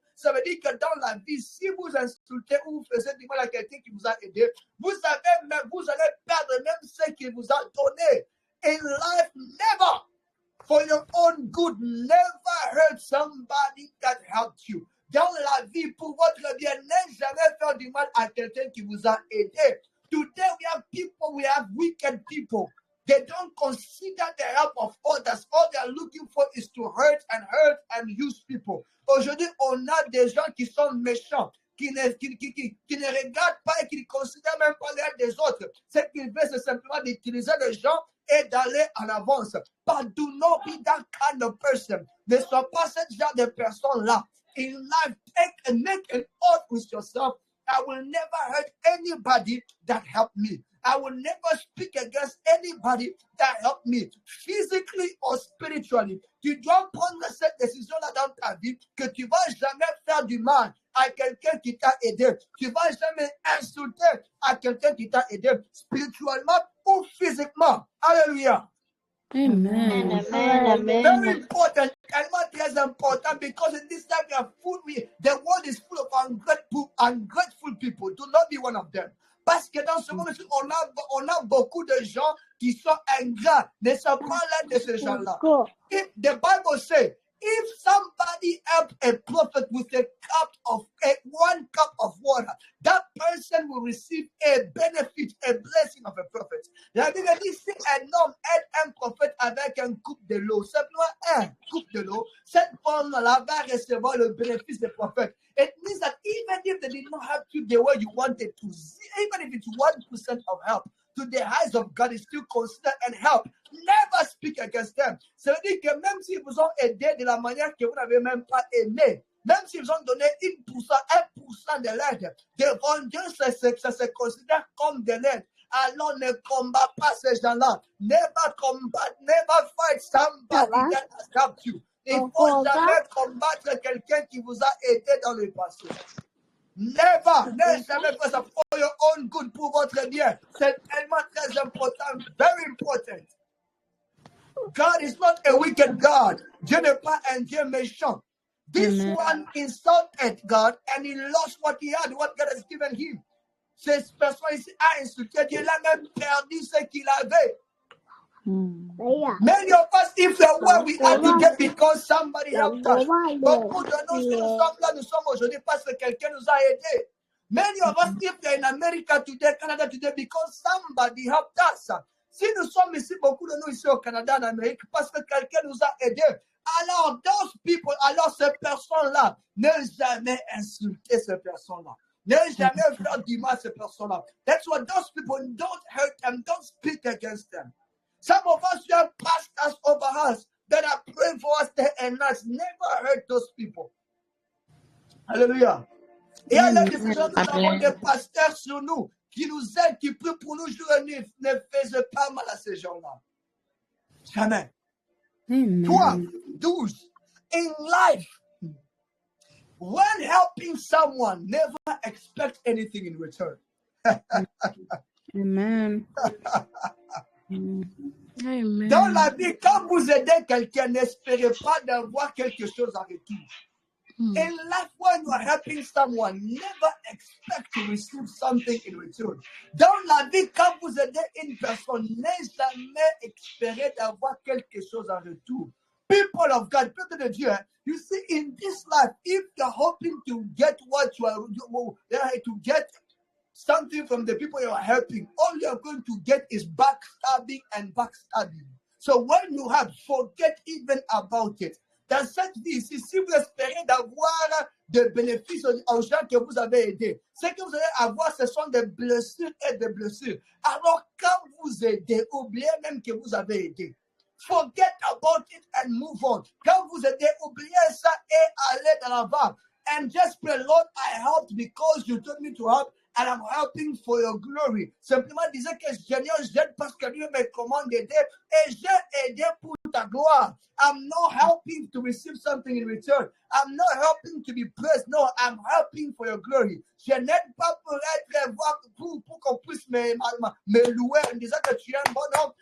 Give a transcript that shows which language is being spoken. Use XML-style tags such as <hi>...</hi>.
<fr>Ça veut dire que dans la vie, si vous insultez ou vous faites du mal à quelqu'un qui vous a aidé, vous allez perdre même ce qu'il vous a donné.</fr> <en>In life, never, for your own good, never hurt somebody that helped you.</en> <fr>Dans la vie, pour votre bien, ne jamais faire du mal à quelqu'un qui vous a aidé.</fr> <en>Today we have people, we have wicked people. They don't consider the help of others. All they are looking for is to hurt and use people.</en> <fr>Aujourd'hui, on a des gens qui sont méchants, qui ne regardent pas et qui ne considèrent même pas l'aide des autres. Ce qu'ils veulent, c'est simplement d'utiliser les gens et d'aller en avance.</fr> <en>But do not be that kind of person.</en> <fr>Ne sois pas ce genre de personne-là.</fr> <en>In life, make an oath with yourself. I will never hurt anybody that helped me. I will never speak against anybody that helped me, physically or spiritually.</en> <fr>Tu dois prendre cette décision-là dans ta vie, que tu ne vas jamais faire du mal à quelqu'un qui t'a aidé. Tu ne vas jamais insulter à quelqu'un qui t'a aidé, spirituellement ou physiquement. Alléluia.</fr> <en>Amen. Very important,</en> <fr>tellement très important,</fr> <en>because in this time the world is full of ungrateful people. Do not be one of them.</en> <fr>Parce que dans ce monde, on a beaucoup de gens qui sont ingrats. Ne sont pas l'un de ces gens-là.</fr> <en>If the Bible says, if somebody helped a prophet with one cup of water, that person will receive a benefit, a blessing of a prophet.</en> <fr>La Bible dit, si un homme aide un prophète avec un coupe de l'eau, simplement un coupe de l'eau, cette femme-là va recevoir le bénéfice des prophètes.</fr> <en>It means that even if they did not help you the way you wanted to, even if it's 1% of help, to the eyes of God is still considered and help. Never speak against them.</en> <fr>Ça veut dire que même s'ils vous ont aidé de la manière que vous n'avez même pas aimé, même s'ils vous ont donné 1% de l'aide, devant Dieu, ça se considère comme de l'aide. Alors ne combat pas ces gens-là.</fr> <en>Never combat, never fight somebody that has helped you.</en> <fr>Il ne faut jamais combattre quelqu'un qui vous a aidé dans le passé.</fr> <en>Never,</en> <fr>ne jamais faire ça</fr> <en>for your own good,</en> <fr>pour votre bien. C'est tellement très important,</fr> <en>very important. God is not a wicked God.</en> <fr>Dieu n'est pas un Dieu méchant.</fr> <en>This one insulted God and he lost what he had, what God has given him.</en> <fr>Cette personne ici a insulté Dieu, il a même perdu ce qu'il avait.</fr> <en>Many of us, if the way we are today because somebody helped us.</en> <fr>Beaucoup de nous, si nous sommes là, nous sommes aujourd'hui parce que quelqu'un nous a aidés.</fr> <en>Many of us, if they're in America today, Canada today, because somebody helped us.</en> <fr>Si nous sommes ici, beaucoup de nous ici au Canada, en Amérique, parce que quelqu'un nous a aidés. Alors,</fr> <en>those people,</en> <fr>alors ces personnes-là, ne jamais insulter ces personnes-là. Ne jamais faire du mal à ces personnes-là.</fr> <en>That's why those people, don't hurt them, don't speak against them. Some of us, you have pastors over us that are praying for us day and night. Never hurt those people. Alléluia.</en> <fr>Et à la décision, nous avons des pasteurs sur nous qui nous aident, qui prient pour nous jour et nuit. Ne faisez pas mal à ces gens-là. Jamais. 12.</fr> <en>In life, when helping someone, never expect anything in return. Amen. Amen.</en> <fr>Dans la vie, quand vous aidez quelqu'un, n'espérez pas d'avoir quelque chose en retour.</fr> <en>In life, when you are helping someone, never expect to receive something in return.</en> <fr>Dans la vie, quand vous aidez une personne, n'ayez jamais espéré d'avoir quelque chose en retour.</fr> <en>People of God,</en> <fr>peuple de Dieu,</fr> <en>you see, in this life, if you're hoping to get what you are, to get something from the people you are helping, all you're going to get is backstabbing and backstabbing. So when you have, forget even about it.</en> <fr>Dans cette vie ici, si vous espérez d'avoir des bénéfices aux gens que vous avez aidés, ce que vous allez avoir, ce sont des blessures et des blessures. Alors, quand vous aidez, oubliez même que vous avez aidé.</fr> <en>Forget about it and move on.</en> <fr>Quand vous aidez, oubliez ça et allez de l'avant.</fr> <en>And just pray, Lord, I helped because you told me to help, and I'm helping for your glory.</en> <fr>Simplement disais que Seigneur, j'aide parce que Dieu me commande d'aider, et j'ai aidé pour ta gloire.</fr> <en>I'm not helping to receive something in return. I'm not helping to be praised. No, I'm helping for your glory.</en> <fr>Je n'aide pas pour être pour qu'on puisse me louer en disant que tu es un bon homme.</fr>